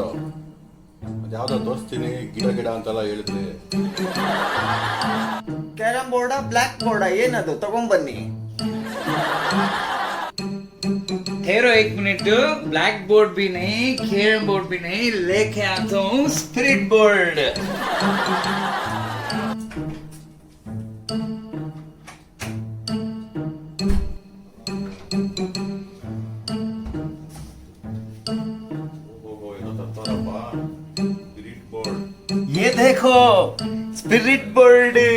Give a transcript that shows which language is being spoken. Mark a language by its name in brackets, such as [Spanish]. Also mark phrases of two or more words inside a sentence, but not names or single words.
[Kannada] ಅದ್ಯಾವುದೋ ತೋರಿಸ್ತೀನಿ ಗಿಡ ಅಂತೆಲ್ಲ ಹೇಳಿದ್ರಿ. [English] carrom board, black board, [Kannada] ಏನದು? ತಗೊಂಬನ್ನಿ. [Hindi] ठहरो 1 मिनट. [English] black board [Hindi] भी नहीं, [English] carrom board [Hindi] भी नहीं, लेके आता हूँ [English] spirit board. [Hindi] ये देखो [English] spirit board.